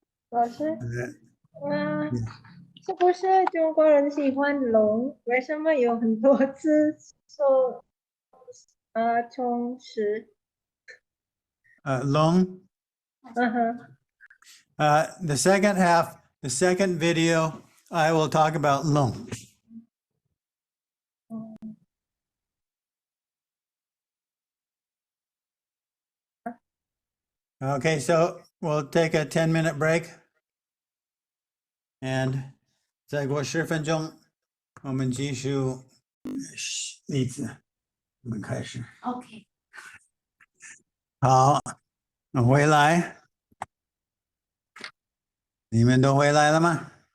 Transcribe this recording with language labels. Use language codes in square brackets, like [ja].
[zh] 老师，是不是中国人喜欢龙？为什么有很多字说充实？龙。 [en] The second half, the second video, I will talk about long. Okay, so we'll take a 10-minute break. And [zh] 再过10分钟，我们继续例子，我们开始。 OK。好，回来。你们都回来了吗？